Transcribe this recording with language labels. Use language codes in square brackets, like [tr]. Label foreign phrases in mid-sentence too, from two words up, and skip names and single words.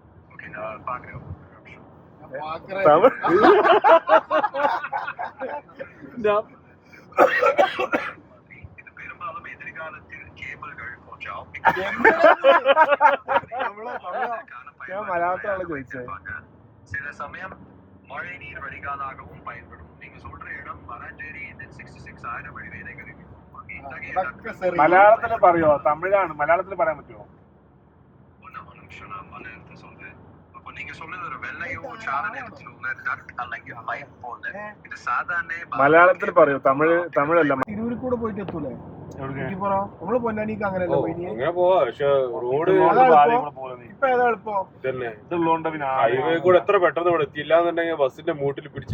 [ml] ഞാൻ മലയാളത്തിലാണ് ചോദിച്ചത്. [ta] சில சமயம் மழை நீர் வடிகாலாகவும் பயன்படும். நீங்க சொல்ற இடம் மராஞ்சேரி 66 ஆயிரம் வழிவேதைகள் இருக்கு. [ml] മലയാളത്തിൽ പറയോ? തമിഴാണ്. മലയാളത്തിൽ പറയാൻ പറ്റുമോ? [ta] ஒரு நிமிஷம் நான் மலையாளத்தை சொல்றேன். அப்போ நீங்க சொல்றது ஒரு வெள்ளையோ சார நிறத்தில் உள்ள டக் [ml] അല്ലെങ്കിൽ പൈപ്പ് പോലെ. ഇത് സാധാരണ മലയാളത്തിൽ പറയോ? തമിഴല്ല. തിരൂരിൽ കൂടെ പോയിട്ട് എത്തൂലേ? നമ്മള് പൊന്നാനിക്ക് അങ്ങനെയല്ല പോയി. അങ്ങനെ പോവാ. പക്ഷെ റോഡ് ഇപ്പൊ ഏതാ എളുപ്പം? തന്നെ ഇതുള്ളതുകൊണ്ട് പിന്നെ ഹൈവേ കൂടെ എത്ര പെട്ടെന്ന് ഇവിടെ എത്തിയില്ല എന്നുണ്ടെങ്കിൽ ബസ്സിന്റെ മൂട്ടിൽ പിടിച്ച്